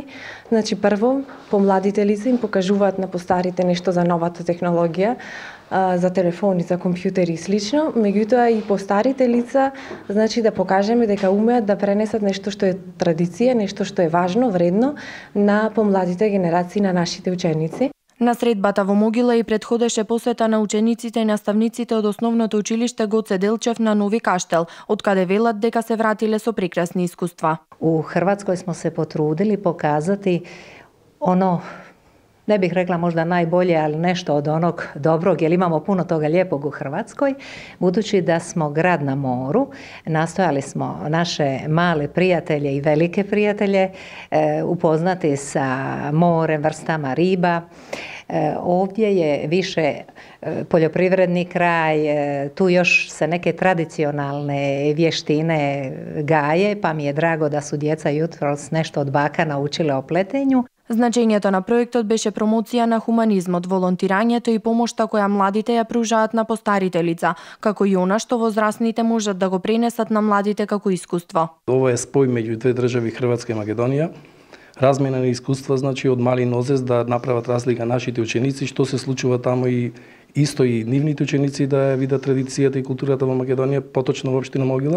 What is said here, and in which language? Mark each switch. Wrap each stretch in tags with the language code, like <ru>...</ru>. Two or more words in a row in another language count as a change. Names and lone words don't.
<mk>Значи, прво, помладите лица им покажуваат на постарите нешто за новата технологија, за телефони, за компјутери и слично, меѓутоа и постарите лица, значи да покажеме дека умеат да пренесат нешто што е традиција, нешто што е важно, вредно на помладите генерации на нашите ученици. На средбата во Могила и предходеше посета на учениците и наставниците од Основното училиште Гоце Делчев на Нови Каштел, од каде велат дека се вратиле со прекрасни искуства.</mk> <hr>U Hrvatskoj smo se potrudili pokazati ono, ne bih rekla možda najbolje, ali nešto od onog dobrog, jer imamo puno toga lijepog u Hrvatskoj. Budući da smo grad na moru, nastojali smo naše male prijatelje i velike prijatelje upoznati sa morem, vrstama riba. Ovdje je više poljoprivredni kraj, tu još se neke tradicionalne vještine gaje, pa mi je drago da su djeca jutros nešto od baka naučile o pletenju.</hr> <mk>Значењето на проектот беше промоција на хуманизмот, волонтирањето и помошта која младите ја пружаат на постарите лица, како и она што возрастните можат да го пренесат на младите како искуство. Ова е спој меѓу две држави, Хрватска и Македонија. Размена на искуства, значи од мали нозес да направат разлика нашите ученици, што се случува таму и исто и нивните ученици да ја видат традицијата и културата во Македонија, поточно во општина Могила.</mk>